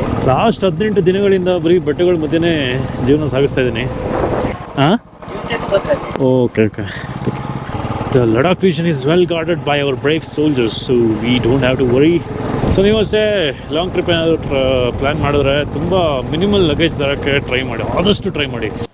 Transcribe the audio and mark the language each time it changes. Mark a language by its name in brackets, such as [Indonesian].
[Kannada] Last 18 ದಿನಗಳಿಂದ ಬರೀ ಬಟ್ಟೆಗಳ ಮಧ್ಯೆನೇ ಜೀವನ ಸಾಗಿಸ್ತಾ ಇದ್ದೀನಿ. ಹಾಂ, okay okay. [English] The Ladakh region is well guarded by our brave soldiers, so we don't have to worry. [Kannada] So ನೀವು ಅಷ್ಟೇ ಲಾಂಗ್ ಟ್ರಿಪ್ ಏನಾದರೂ ಪ್ಲ್ಯಾನ್ ಮಾಡಿದ್ರೆ ತುಂಬ ಮಿನಿಮಲ್ ಲಗೇಜ್ ತರೋಕ್ಕೆ ಟ್ರೈ ಮಾಡಿ, ಆದಷ್ಟು ಟ್ರೈ ಮಾಡಿ.